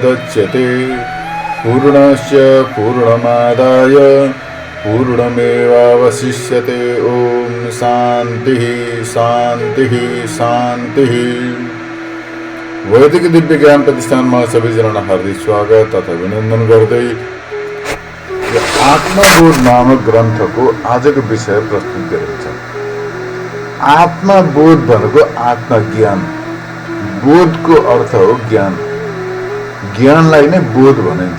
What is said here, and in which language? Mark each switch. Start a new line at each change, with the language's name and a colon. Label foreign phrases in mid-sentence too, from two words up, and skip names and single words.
Sanskrit: मुच्यते पूर्णस्य पूर्णमादाय पूर्णमेवावशिष्यते। ओम शांति शांति शांति।
Nepali: वैदिक दिव्य ज्ञान प्रतिष्ठान में सबैजनालाई हार्दिक स्वागत तथा अभिनन्दन गर्दै आत्मबोध नामक ग्रंथ को आज को विषय प्रस्तुत गरिन्छ। आत्मबोध भनेको आत्मज्ञान, बोध को अर्थ हो ज्ञान, ज्ञानलाई नै बोध भनिन्छ।